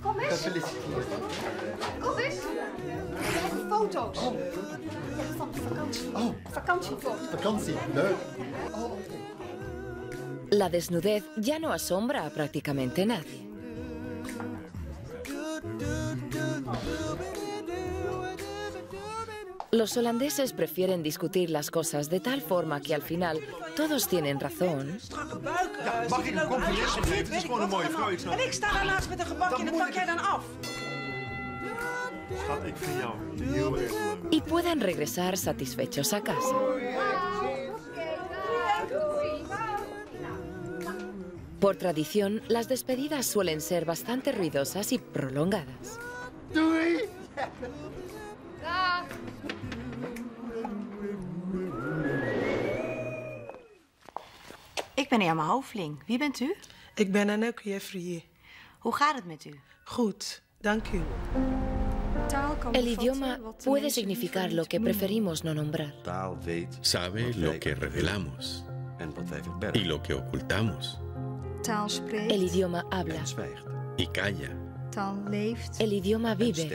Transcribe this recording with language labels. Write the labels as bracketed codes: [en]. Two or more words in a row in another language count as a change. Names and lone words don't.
[es] La desnudez ya no asombra a prácticamente nadie. Los holandeses prefieren discutir las cosas de tal forma que al final todos tienen razón. [nl] Mag ik een compliment geven? Het is gewoon een mooie vrouw. En ik sta daarnaast met een gebakje en dat pak jij dan af. Schat, ik vind jou heel erg leuk. [es] Y puedan regresar satisfechos a casa. Por tradición, las despedidas suelen ser bastante ruidosas y prolongadas. [nl] Doei! Ik ben Irma Hoveling. Wie bent u? Ik ben Anneke Jeffrey. Hoe gaat het met u? Goed, dank u. [es] El idioma puede significar lo que preferimos no nombrar. Sabe lo que revelamos y lo que ocultamos. El idioma habla Y calla. El idioma vive